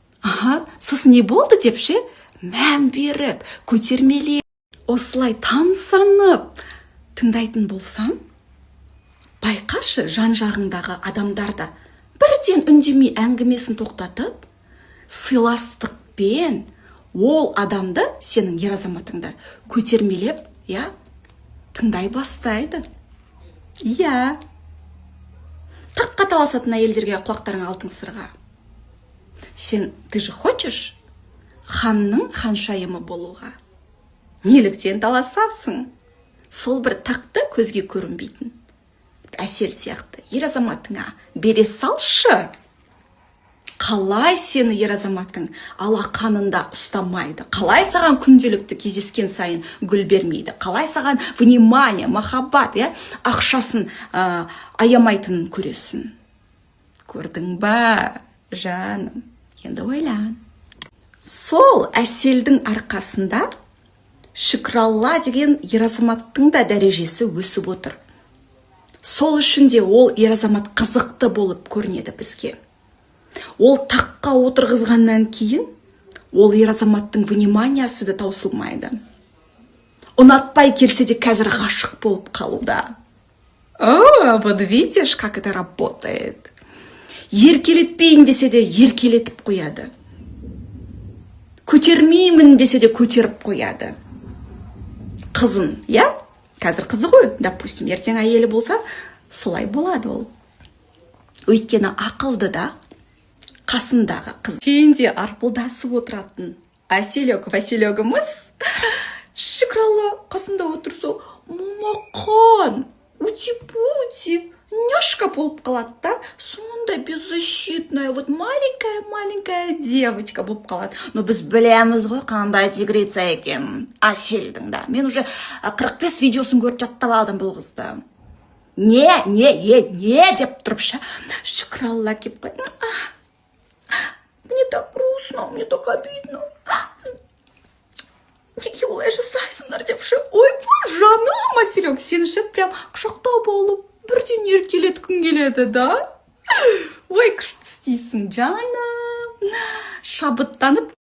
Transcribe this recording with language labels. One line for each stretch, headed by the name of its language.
Kazakh: Аха, сосын не болды деп ше? Мән беріп, көтермелеп, осылай тамсанып тыңдайтын болсаң, байқашы жан жағыңдағы адамдарда бірден үндемей әңгімесін тоқтатып, сыйластықпен ол адамды, сенің ер азаматыңды көтермелеп, я, тыңдай бастайды. Я. Таққа таласатын әйелдерге құлақтарың алтын сырға. Сен,
Russian: ты же хочешь
Kazakh: ханның ханшайымы болуға? Неліктен таласасың? Сол бір тақты көзге көрінбейтін. Әсел сияқты ер азаматыңа бере салшы. Қалай сені ер азаматың алақанында ұстамайды? Қалай саған күнделікті кездескен сайын гүл бермейді? Қалай саған внимание, махаббат, ақшасын аямайтынын көресің? Көрдің ба? жаным, енді ойлан. Сол әселдің арқасында шүкіралла деген ер азаматтың да дәрежесі өсіп отыр. Сол үшін де ол ер азамат қызықты болып көрінеді бізге. Ол таққа отырғызғаннан кейін ол ер азаматтың вниманиясы да таусылмайды. Ұнатпай келсе де қазір ғашық болып қалуда.
Russian: Вот видишь, как это работает.
Kazakh: Еркелетпейін десе де еркелетіп қояды. Көтермеймін десе де көтеріп қояды. Қызын, я? Қазір қызы ғой,
Russian: допустим,
Kazakh: ертең әйелі болса, солай болады ол. Өйткені ақылды да қасындағы қыз. Кейінде арпылдасып отыратын Василегіміз, шүкіралла қасында отырса, мамақан,
Russian: ути-пути, няшка
Kazakh: болып қалады да, сонда
Russian: беззащитная, вот маленькая девочка
Kazakh: болып қалады. Но біз білеміз ғой, қандай тигрица екен, Әселдің да. Мен уже 45 видеосын көріп жаттап алдым бұл қызды. Не деп тұрып, шүкіралла кеп қой.
Russian: Мне так грустно, мне так обидно.
Kazakh: Неге олай жасайсыңдар деп ше. Ой, жаным, Әселек, сен ше прям құшақтап алып, бірден еркелеткің келеді, да? Ой, күшті істейсің, жаным. Шабыттанып.